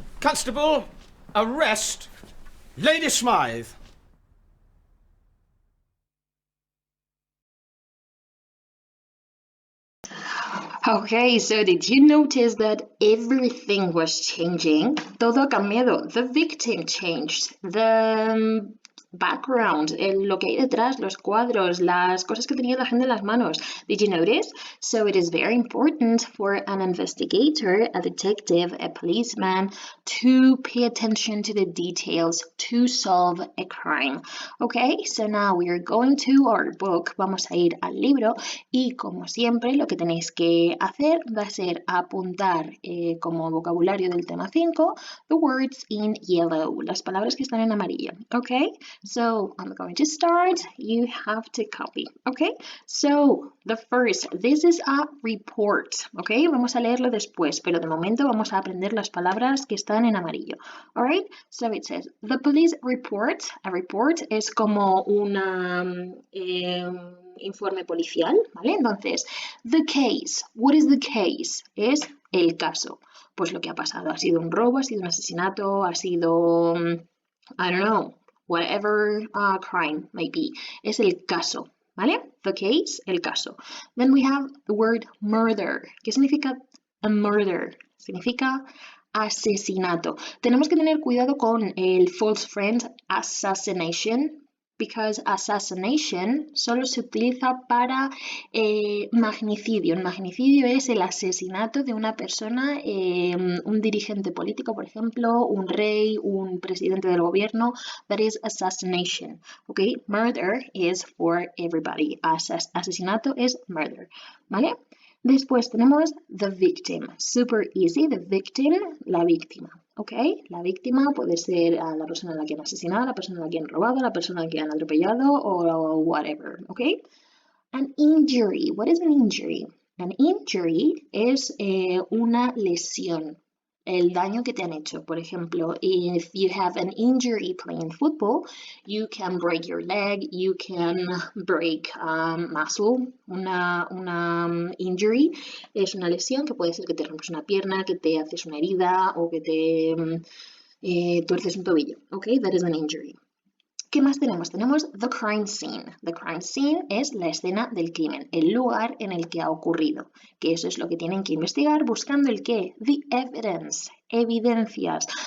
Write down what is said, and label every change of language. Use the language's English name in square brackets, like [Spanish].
[English] Constable, arrest Lady Smythe. Okay, so did you notice that everything was changing? [Spanish] Todo ha cambiado. [English] The victim changed. The [Spanish] background, lo que hay detrás, los cuadros, las cosas que tenía la gente en las manos. [English] Did you notice? So it is very important for an investigator, a detective, a policeman to pay attention to the details to solve a crime. Okay, so now we are going to our book. [Spanish] Vamos a ir al libro y como siempre lo que tenéis que hacer va a ser apuntar como vocabulario del tema 5 [English] the words in yellow, [Spanish] las palabras que están en amarillo. [English] Okay, so I'm going to start. You have to copy. Okay, so the first, this is a report. [Spanish] Okay, vamos a leerlo después, pero de momento vamos a aprender las palabras que están en amarillo. [English] Alright, so it says the police report. [Spanish] A report es como una informe policial, ¿vale? Entonces, [English] the case. What is the case? [Spanish] Es el caso. Pues lo que ha pasado. Ha sido un robo, ha sido un asesinato, ha sido, [English] I don't know, whatever crime may be. [Spanish] Es el caso, ¿vale? The case, el caso. [English] Then we have the word murder. [Spanish] ¿Qué significa a murder? Significa asesinato. Tenemos que tener cuidado con el false friend assassination, because assassination solo se utiliza para magnicidio. El magnicidio es el asesinato de una persona, un dirigente político, por ejemplo, un rey, un presidente del gobierno. [English] That is assassination. Okay, murder is for everybody. [Spanish] Asesinato es murder, ¿vale? Después tenemos the victim. [English] Super easy. [Spanish] The victim, la víctima. ¿Ok? La víctima puede ser la persona a la que han asesinado, la persona a la que han robado, la persona a la que han atropellado o whatever. [English] ¿Ok? An injury. What is an injury? An injury [Spanish] es una lesión. El daño que te han hecho. Por ejemplo, [English] if you have an injury playing football, you can break your leg, you can break muscle. [Spanish] Una injury es una lesión que puede ser que te rompes una pierna, que te haces una herida o que te tuerces un tobillo. [English] Ok, that is an injury. [Spanish] ¿Qué más tenemos? Tenemos the crime scene. The crime scene es la escena del crimen, el lugar en el que ha ocurrido, que eso es lo que tienen que investigar buscando el qué, the evidence, evidencias.